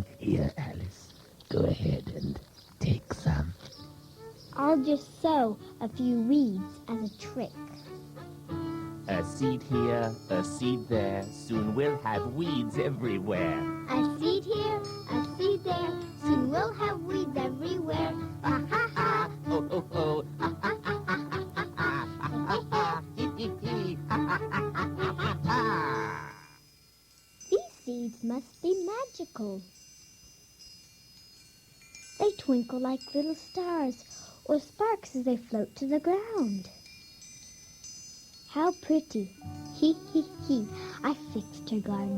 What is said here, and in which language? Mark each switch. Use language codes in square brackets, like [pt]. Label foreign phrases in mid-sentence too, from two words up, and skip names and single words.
[en] Here, Alice, go ahead and take some. I'll just sow a few weeds as a trick. A seed here, a seed there, soon we'll have weeds everywhere. A seed here, a seed there, soon we'll have weeds everywhere. Ha ha ha! Oh, oh, oh, ha ha ha ha ha ha ha ha hee hee hee ha ha ha ha ha ha. These seeds must be magical. They twinkle like little stars. or sparks as they float to the ground. How pretty. He, I fixed her garden.